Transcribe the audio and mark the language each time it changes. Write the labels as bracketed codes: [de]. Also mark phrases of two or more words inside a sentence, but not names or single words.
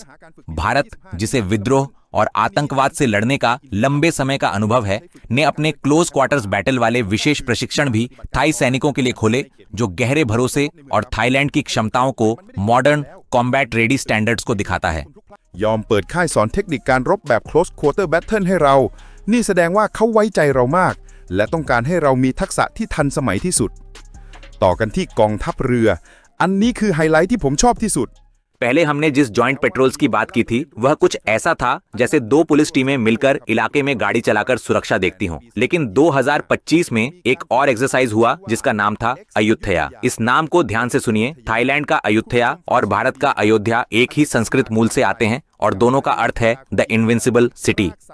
[hi] भारत, जिसे विद्रोह और आतंकवाद से लड़ने का लंबे समय का अनुभव है, ने अपने [en] close quarters battle [hi] वाले विशेष प्रशिक्षण भी थाई सैनिकों के लिए खोले, जो गहरे भरोसे और थाईलैंड की क्षमताओं को [en] modern combat ready standards [hi] को दिखाता है। [th] ยอมเปิดค่ายสอนเทคนิคการรบแบบ [en] close quarter battle [th] ให้เรา นี่แสดงว่าเขาไว้ใจเรามาก และต้องการให้เรามีทักษะที่ทันสมัยที่สุด ต่อกันที่กองทัพเรือ อันนี้คือไฮไลท์ที่ผมชอบที่สุด [hi] पहले हमने जिस [en] joint patrols [hi] की बात की थी, वह कुछ ऐसा था जैसे 2 पुलिस टीमें मिलकर इलाके में गाड़ी चलाकर सुरक्षा देखती हों। लेकिन 2025 में एक और एक्सरसाइज हुआ जिसका नाम था अयुत्थया। इस नाम को ध्यान से सुनिए। थाईलैंड का अयुत्थया और भारत का अयोध्या एक ही संस्कृत मूल से आते हैं और दोनों का अर्थ है [en] the invincible city.